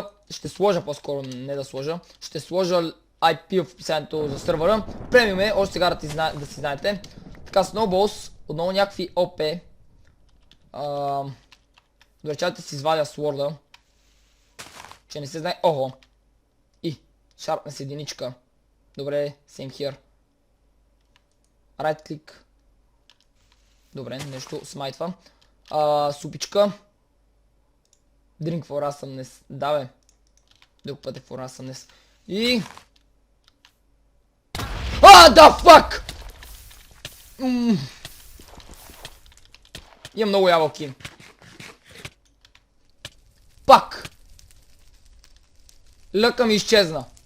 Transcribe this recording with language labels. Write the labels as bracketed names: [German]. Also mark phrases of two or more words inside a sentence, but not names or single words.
[Bulgarian] Ще сложа по-скоро, не да сложа. Ще сложа IP в описанието за сървъра. Премиум е, още сега да си знаете. Така, Snowballs, отново някакви ОП. Добре, чакайте си извадя сворда. Че не се знае... Охо! И, шарпнес единичка. Добре, [English] same here. Right click. [Bulgarian] Добре, нещо смайтва. Супичка. [English] Drink for awesomeness. [Bulgarian] Да бе. Друг път е [English] for awesomeness. [Bulgarian] И... да, fuck! Имам много ябълки. Пак! Лъка ми изчезна.